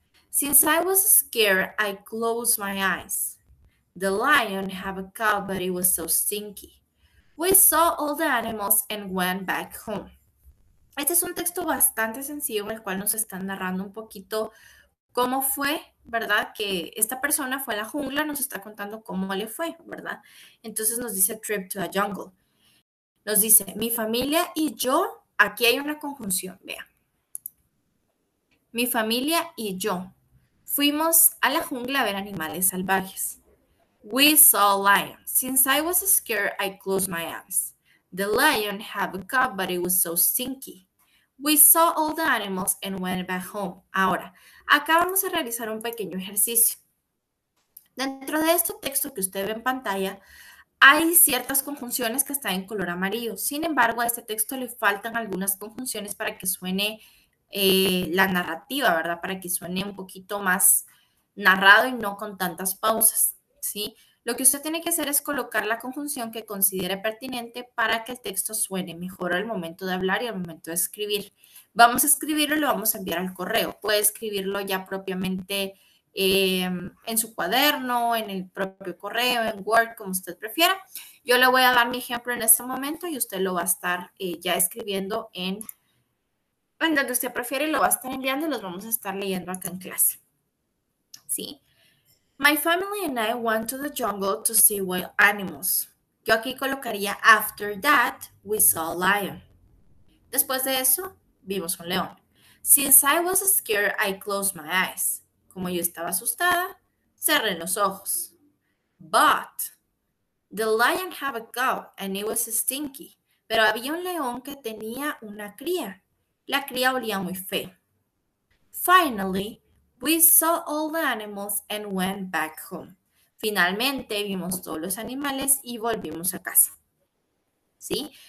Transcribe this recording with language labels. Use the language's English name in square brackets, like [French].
[English] Since I was scared, I closed my eyes. The lion had a cow, but it was so stinky. We saw all the animals and went back home. [Spanish] Este es un texto bastante sencillo en el cual nos están narrando un poquito cómo fue, ¿verdad? Que esta persona fue a la jungla, nos está contando cómo le fue, ¿verdad? Entonces nos dice [English] trip to a jungle. [Spanish] Nos dice, mi familia y yo, aquí hay una conjunción, vea. Mi familia y yo fuimos a la jungla a ver animales salvajes. [English] We saw a lion. Since I was scared, I closed my eyes. The lion had a cub, but it was so stinky. We saw all the animals and went back home. [Spanish] Ahora, acá vamos a realizar un pequeño ejercicio. Dentro de este texto que usted ve en pantalla, hay ciertas conjunciones que están en color amarillo. Sin embargo, a este texto le faltan algunas conjunciones para que suene la narrativa, ¿verdad? Para que suene un poquito más narrado y no con tantas pausas, ¿sí? Lo que usted tiene que hacer es colocar la conjunción que considere pertinente para que el texto suene mejor al momento de hablar y al momento de escribir. Vamos a escribirlo y lo vamos a enviar al correo. Puede escribirlo ya propiamente en su cuaderno, en el propio correo, en Word, como usted prefiera. Yo le voy a dar mi ejemplo en este momento y usted lo va a estar ya escribiendo en donde usted prefiere y lo va a estar enviando y los vamos a estar leyendo acá en clase. ¿Sí? [English] My family and I went to the jungle to see wild animals. [Spanish] Yo aquí colocaría [English] after that we saw a lion. [Spanish] Después de eso, vimos un león. [English] Since I was scared, I closed my eyes. [Spanish] Como yo estaba asustada, cerré los ojos. [English] But the lion had a cow and it was stinky. [Spanish] Pero había un león que tenía una cría. La cría olía muy feo. [English] Finally, we saw all the animals and went back home. [Spanish] Finalmente vimos todos los animales y volvimos a casa. ¿Sí?